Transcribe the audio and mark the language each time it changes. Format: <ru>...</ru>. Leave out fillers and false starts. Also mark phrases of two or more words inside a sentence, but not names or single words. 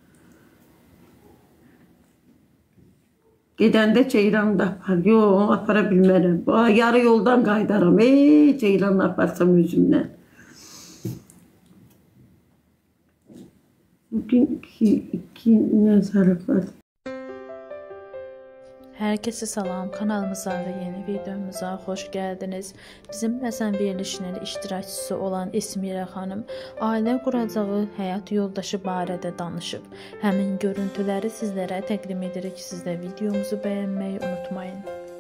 <az>Gedəndə Ceyranı da apar. Yox, apara bilmərəm. Yarı yoldan qaydaram. Ceyranı aparsam özümlə. Bugün iki nəzarət var.</az> <tr>Herkese salam, kanalımıza ve yeni videomuza hoş geldiniz.</tr> <az>Bizim Rəsən verilişinin iştirakçısı olan Esmirə xanım ailə quracağı həyat yoldaşı barədə danışıb. Həmin görüntüləri sizlərə təqdim edirik. Siz də videomuzu bəyənməyi unutmayın.</az>